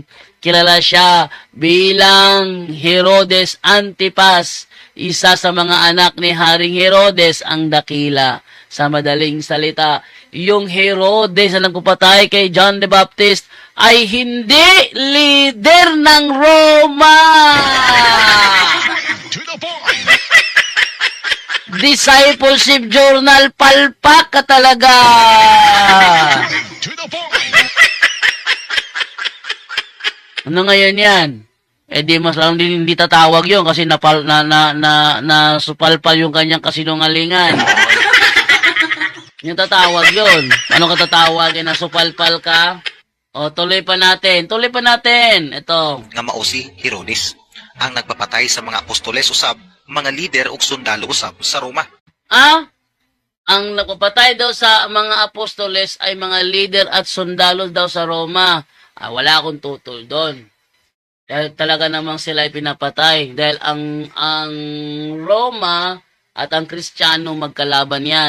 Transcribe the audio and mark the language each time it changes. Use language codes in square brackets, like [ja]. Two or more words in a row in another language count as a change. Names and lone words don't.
[tl] Kilala siya bilang Herodes Antipas, isa sa mga anak ni Haring Herodes ang dakila. Sa madaling salita, yung Herodes na nagpapatay kay John the Baptist ay hindi leader ng Roma. [en] To the point. Discipleship Journal, [tl] palpak ka talaga. [en] To the point. [tl] Ano ngayon yan? Di mas lang din hindi tatawag yun kasi nasupalpal yung kanyang kasinungalingan. Yung tatawag yun. Ano ka tatawagin? Nasupalpal ka? Tuloy pa natin. Ito. [ceb] Nga mao si Herodes, ang nagpapatay sa mga apostoles usab, mga lider ug sundalo usab sa Roma. [tl] Ang nagpapatay daw sa mga apostoles ay mga leader at sundalo daw sa Roma. Wala akong tutol doon. Dahil talaga namang sila ay pinapatay. Dahil ang Roma at ang Kristiyano magkalaban yan.